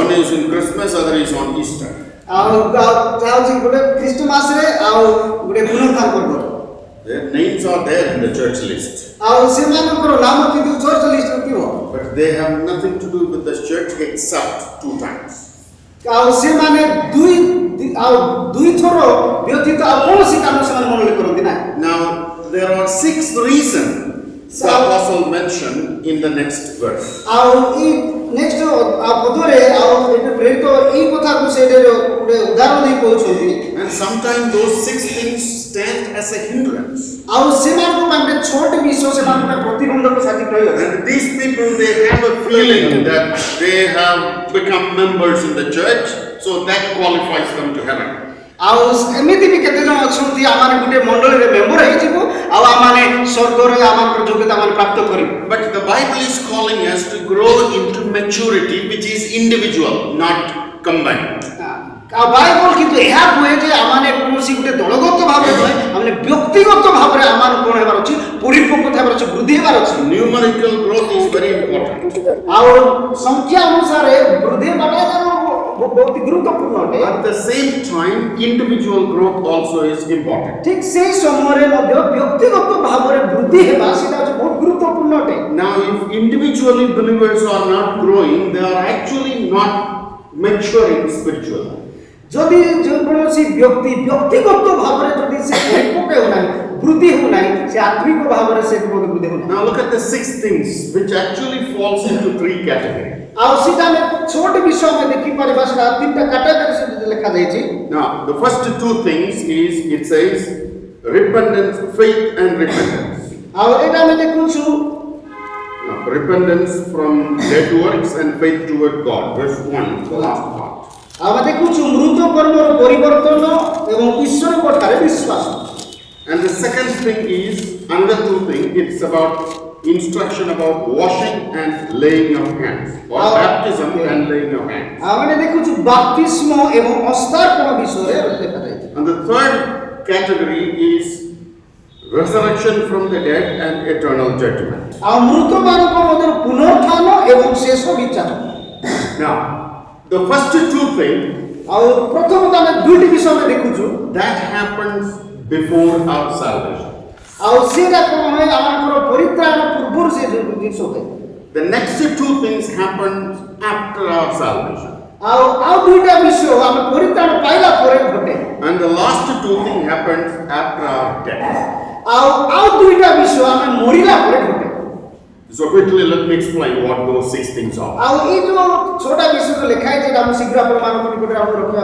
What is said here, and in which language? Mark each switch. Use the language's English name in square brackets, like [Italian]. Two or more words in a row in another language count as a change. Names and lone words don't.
[English] One is in Christmas, other is on Easter. [Odia] ଆଉ ଯାଉଛି ଗୋଟେ ଖ୍ରୀଷ୍ଟମାସରେ ଆଉ ଗୋଟେ ପୁନରୁତ୍ଥାନ ପର୍ବରେ [English] Their names are there in the church list. [Odia] ଆଉ ସେମାନଙ୍କର ନାମ କିନ୍ତୁ [English] church listରେ [Odia] ଥିବ [English] But they have nothing to do with the except 2 times. [Odia] ଆଉ ସେମାନେ ଦୁଇ ଥର ବ୍ୟତୀତ ଆଉ କୌଣସି କାମ ସେମାନେ ମନୋଲ୍ଲେଖ କରନ୍ତି ନାହିଁ। [English] Now, there are 6 reasons the apostle mentioned in the next verse. [Odia] ଆଉ এই ନେକ୍ସଟ ପଦରେ ଆଉ ଏଠି ପ୍ରେରିତ ଏଇ କଥାକୁ ସେ ଗୋଟେ ଉଦାହରଣ ଦେଇ କହୁଛନ୍ତି। [English] And sometimes those 6 things stand as a hindrance. [Odia] ଆଉ ସେମାନଙ୍କ ପାଇଁ ଗୋଟେ ଛୋଟ ବିଷୟ ସେମାନଙ୍କ ପାଇଁ ପ୍ରତିବନ୍ଧକ ସାଜିତ ରହିଅଛି। [English] And these people, they have a feeling that they have become members in the church, so that qualifies them to heaven. [Odia] ଆଉ ଏମିତି ବି କେତେ ଜଣ ଅଛନ୍ତି ଆମମାନେ ଗୋଟେ ମଣ୍ଡଳୀରେ ମେମ୍ବର ହେଇଯିବ ଆଉ ଆମମାନେ ସ୍ୱର୍ଗରେ ଆମଙ୍କର ଯୋଗ୍ୟତା ମାନେ ପ୍ରାପ୍ତ କରିବୁ। [English] But the Bible is calling us to grow into maturity, which is individual, not combined. [Odia] ଆଉ ବାଇବଲ କିନ୍ତୁ ଏହା କୁହେ ଯେ ଆମମାନେ କୌଣସି ଗୋଟେ ଦଳଗତ ଭାବରେ ନୁହେଁ, ଆମମାନେ ବ୍ୟକ୍ତିଗତ ଭାବରେ ଆମମାନ କ'ଣ ହେବାର ଅଛି, ପରିପକ୍ୱତା ହେବାର ଅଛି, ବୃଦ୍ଧି ହେବାର ଅଛି। [English] Numerical growth is very important. [Odia] ଆଉ ସଂଖ୍ୟା ଅନୁସାରେ ବୃଦ୍ଧି ହେବାଟା ବହୁତ ଗୁରୁତ୍ୱପୂର୍ଣ୍ଣ ଅଟେ। [English] At the same time, individual growth also is important. [Odia] ଠିକ ସେଇ ସମୟରେ ମଧ୍ୟ ବ୍ୟକ୍ତିଗତ ଭାବରେ ବୃଦ୍ଧି ହେବା ସେଟା ହେଉଛି ବହୁତ ଗୁରୁତ୍ୱପୂର୍ଣ୍ଣ ଅଟେ। [English] Now, if individually believers are not growing, they are actually not maturing spiritually. [Odia] ଯଦି ଯେକୌଣସି ବ୍ୟକ୍ତି ବ୍ୟକ୍ତିଗତ ଭାବରେ ଯଦି ସେ ପରିପକ୍ୱ ହେଉନାହିଁ, ବୃଦ୍ଧି ହେଉନାହିଁ, ସେ ଆତ୍ମିକ ଭାବରେ ସେ ବୃଦ୍ଧି ହେଉନାହିଁ। [English] Now, look at the 6 things which actually falls into 3 categories. [Odia] ଆଉ ସେଟା ଆମେ ଛୋଟ ବିଷୟ ଆମେ ଦେଖିପାରିବା, ସେଟା 3ଟା କାଟାଗୋରୀ ସେଠି ଲେଖାଯାଇଛି। [English] Now, the first 2 things is, it says, repentance, faith and repentance. [Odia] ଆଉ ଏଟା ଆମେ ଦେଖୁଛୁ [English] Now, repentance from dead works and faith toward God. Verse 1, the last part. [Odia] ଆମେ ଦେଖୁଛୁ ମୃତ କର୍ମର ପରିବର୍ତ୍ତନ ଏବଂ ଈଶ୍ୱରଙ୍କ ଠାରେ ବିଶ୍ୱାସ। [English] And the second thing is, another 2 things, it's about instruction about washing and laying of hands, or baptism and laying of hands. [Odia] ଆମେ ଦେଖୁଛୁ ବାପ୍ତିସ୍ମ ଏବଂ ଅସ୍ତାର୍ପଣ ବିଷୟରେ ଲେଖାଯାଇଛି। [English] And the third category is resurrection from the dead and eternal judgment. [Odia] ଆଉ ମୃତମାନଙ୍କ ମଧ୍ୟରୁ ପୁନରୁତ୍ଥାନ ଏବଂ ଶେଷ ବିଚାର। [English] Now, the first 2 things, [Odia] ଆଉ ପ୍ରଥମତଃ ଆମେ 2ଟି ବିଷୟ ଆମେ ଦେଖୁଛୁ। [English] that happens before our salvation. [Odia] ଆଉ ସେଟା କ'ଣ ହୁଏ, ଆମଙ୍କର ପରିତ୍ରାଣ ପୂର୍ବରୁ ସେ ଜିନିଷ ହୁଏ। [English] The next 2 things happen after our salvation. [Odia] ଆଉ 2ଟା ବିଷୟ ଆମେ ପରିତ୍ରାଣ ପାଇଲା ପରେ ଘଟେ। [English] And the last 2 things happens after our death. [Odia] ଆଉ 2ଟା ବିଷୟ ଆମେ ମରିଲା ପରେ ଘଟେ। [English] So quickly let me explain what those 6 things are. [Odia] ଆଉ ଏଇ ଯୋଉ ଛୋଟା ବିଷୟ ଲେଖା ହେଇଛି ଆମେ ଶୀଘ୍ର ଆପଣମାନଙ୍କ ନିକଟରେ ଆମେ ରଖିବା।